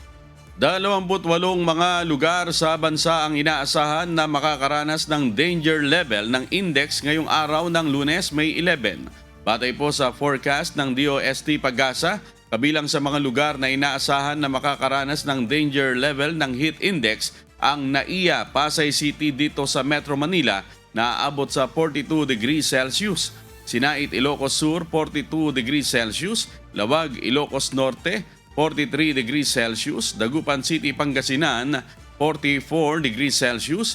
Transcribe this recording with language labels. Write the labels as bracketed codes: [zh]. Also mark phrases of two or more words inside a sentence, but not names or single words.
[tl] 28 mga lugar sa bansa ang inaasahan na makakaranas ng [en] danger level [tl] ng index ngayong araw ng Lunes, May 11. Batay po sa forecast ng DOST Pag-asa, kabilang sa mga lugar na inaasahan na makakaranas ng [en] danger level [tl] ng [en] heat index [tl] ang NAIA, Pasay City dito sa Metro Manila na aabot sa 42 [en] degrees Celsius. [tl] Sinait, Ilocos Sur, 42 [en] degrees Celsius. [tl] Lawag, Ilocos Norte, 43 [en] degrees Celsius. [tl] Dagupan City, Pangasinan, 44 [en] degrees Celsius.